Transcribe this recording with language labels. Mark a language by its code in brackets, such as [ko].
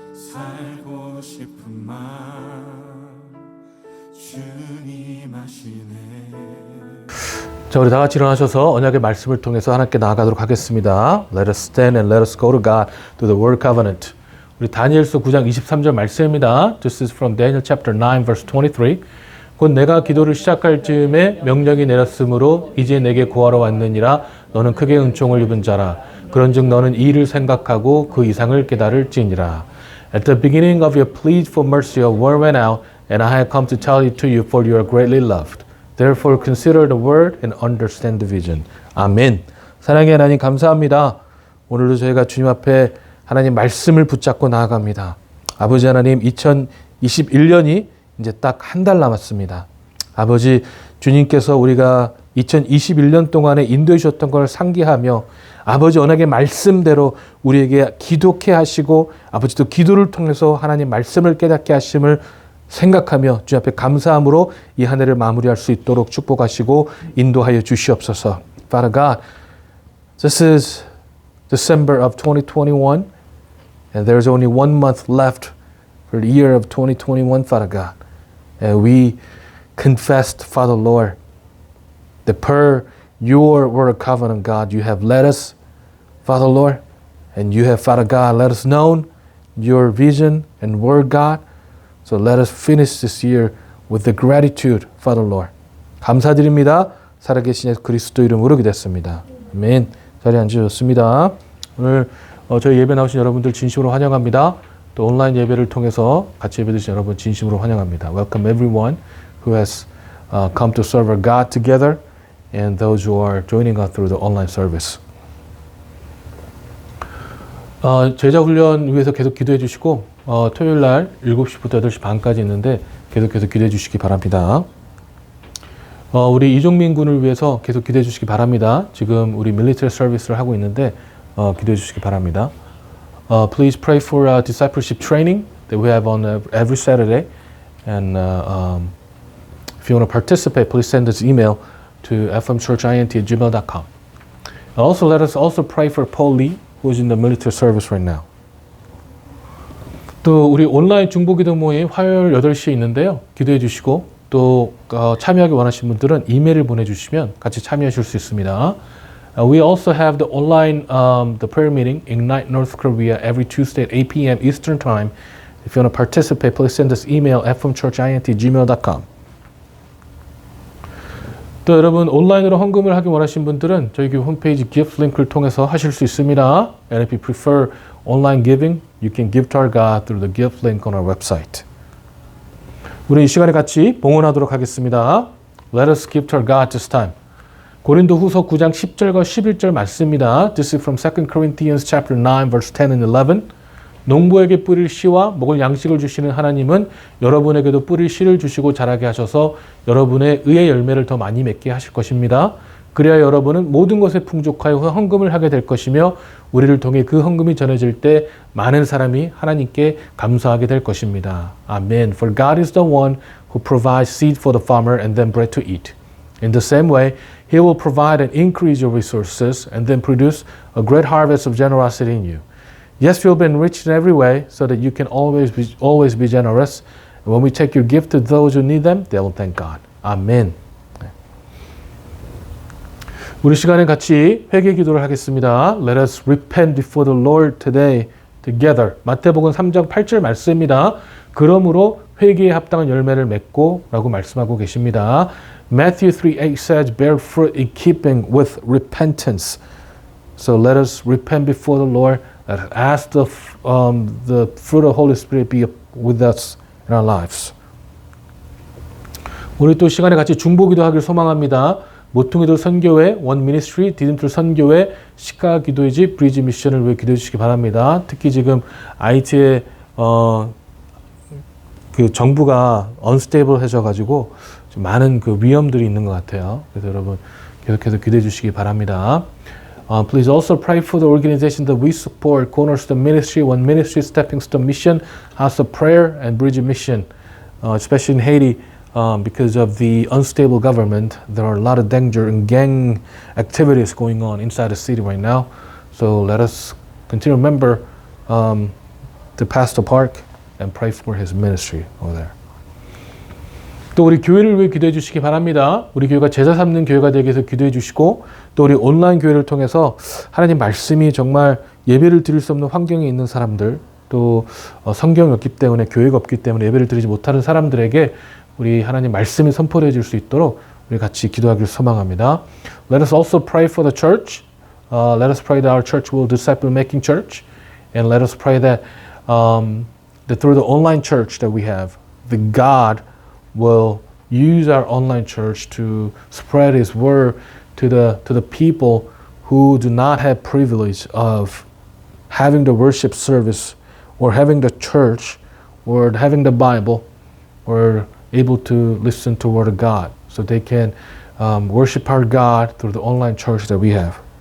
[ko] 살고 싶은 마음 주님 아시네. 자, 우리 다 같이 일어나셔서 언약의 말씀을 통해서 하나님께 나아가도록 하겠습니다. [en] Let us stand and let us go to God through the word covenant. [ko] 우리 다니엘서 9장 23절 말씀입니다. [en] This is from Daniel chapter 9 verse 23. [ko] 곧 내가 기도를 시작할 즈음에 명령이 내렸으므로 이제 내게 구하러 왔느니라. 너는 크게 은총을 입은 자라. 그런즉 너는 이 일을 생각하고 그 이상을 깨달을지니라. [en] At the beginning of your pleas for mercy, a word went out, and I have come to tell it to you, for you are greatly loved. Therefore consider the word and understand the vision. [ko] 아멘. 사랑의 하나님 감사합니다. 오늘도 저희가 주님 앞에 하나님 말씀을 붙잡고 나아갑니다. 아버지 하나님 2021년이 이제 딱 한 달 남았습니다. 아버지 주님께서 우리가 2021년 동안에 인도해 주셨던 걸 상기하며 아버지 언약의 말씀대로 우리에게 기도케 하시고 아버지도 기도를 통해서 하나님 말씀을 깨닫게 하심을 생각하며 주 앞에 감사함으로 이 한 해를 마무리할 수 있도록 축복하시고 인도하여 주시옵소서. [en] Father God, this is December of 2021 and there's only 1 month left for the year of 2021, Father God. And we confessed, Father Lord, that per your word of covenant, God, you have led us, Father Lord, and you have, Father God, let us know your vision and word, God. So let us finish this year with the gratitude, Father Lord. [ko] 감사드립니다. 살아계신 예수 그리스도 이름으로 기도했습니다. 아멘. 자리에 앉으셨습니다. 오늘 저희 예배 나오신 여러분들 진심으로 환영합니다. 또 온라인 예배를 통해서 같이 예배 드신 여러분 진심으로 환영합니다. [en] Welcome everyone who has come to serve our God together and those who are joining us through the online service. [ko] 제자 훈련 위해서 계속 기도해 주시고 토요일 날 7시부터 8시 반까지 있는데 계속해서 기도해 주시기 바랍니다. 우리 이종민 군을 위해서 계속 기도해 주시기 바랍니다. 지금 우리 밀리터리 서비스를 하고 있는데 기도해 주시기 바랍니다. [en] Please pray for discipleship training that we have on every Saturday. And if you want to participate, please send us email to fmchurchint@gmail.com. Also, let us also pray for Paul Lee, who is in the military service right now. [ko] 또 우리 온라인 중보기도 모임 화요일 8시에 있는데요. 기도해 주시고 또 참여하기 원하시는 분들은 이메일을 보내주시면 같이 참여하실 수 있습니다. [en] We also have the online the prayer meeting Ignite North Korea every Tuesday at 8 p.m. Eastern Time. If you want to participate, please send us email fmchurchint@gmail.com. [ko] 또 여러분 온라인으로 헌금을 하기 원하시는 분들은 저희 교회 홈페이지 gift 링크를 통해서 하실 수 있습니다. [en] And if you prefer online giving, you can give to our God through the gift link on our website. [ko] 우리 이 시간에 같이 봉헌하도록 하겠습니다. [en] Let us give to our God this time. [ko] 고린도 후서 9장 10절과 11절 말씀입니다. [en] This is from 2 Corinthians chapter 9 verse 10 and 11. [ko] 농부에게 뿌릴 씨와 먹을 양식을 주시는 하나님은 여러분에게도 뿌릴 씨를 주시고 자라게 하셔서 여러분의 의의 열매를 더 많이 맺게 하실 것입니다. 그래야 여러분은 모든 것에 풍족하여 헌금을 하게 될 것이며 우리를 통해 그 헌금이 전해질 때 많은 사람이 하나님께 감사하게 될 것입니다. 아멘. [en] For God is the one who provides seed for the farmer and then bread to eat. In the same way, He will provide and increase your resources and then produce a great harvest of generosity in you. Yes, you'll be enriched in every way so that you can always be generous. And when we take your gift to those who need them, they will thank God. [ko] 아멘. 우리 시간에 같이 회개 기도를 하겠습니다. [en] Let us repent before the Lord today together. [ko] 마태복음 3장 8절 말씀입니다. 그러므로 회개에 합당한 열매를 맺고 라고 말씀하고 계십니다. [en] Matthew 3:8 says, bear fruit in keeping with repentance. So let us repent before the Lord. Ask the fruit of the Holy Spirit be with us in our lives. [ko] 우리 또 시간에 같이 중보기도 하길 소망합니다. 모퉁이들 선교회, 원 미니스트리, 디딤돌 선교회, 시카 기도의 집, 브리지 미션을 위해 기도해 주시기 바랍니다. 특히 지금 IT에 그 정부가 unstable 가지고 좀 많은 그 위험들이 있는 것 같아요. 그래서 여러분 계속해서 기도해 주시기 바랍니다. [en] Please also pray for the organization that we support, Cornerstone Ministry, One Ministry, Stepping Stone Mission, House of Prayer, and Bridge Mission, especially in Haiti. Because of the unstable government, there are a lot of danger and gang activities going on inside the city right now. So let us continue to remember the Pastor Park and pray for his ministry over there. [ko] 또 우리 교회를 위해 기도해 주시기 바랍니다. 우리 교회가 제자 삼는 교회가 되기 위해서 기도해 주시고 또 우리 온라인 교회를 통해서 하나님 말씀이 정말 예배를 드릴 수 없는 환경에 있는 사람들 또 성경이 없기 때문에 교회가 없기 때문에 예배를 드리지 못하는 사람들에게 우리 하나님 말씀이 선포되어질 수 있도록 우리 같이 기도하기를 소망합니다. [en] Let us also pray for the church. Let us pray that our church will disciple making church, and let us pray that that through the online church that we have, the God will use our online church to spread His word to the people who do not have privilege of having the worship service or having the church or having the Bible or able to listen to the Word of God, so they can worship our God through the online church that we have.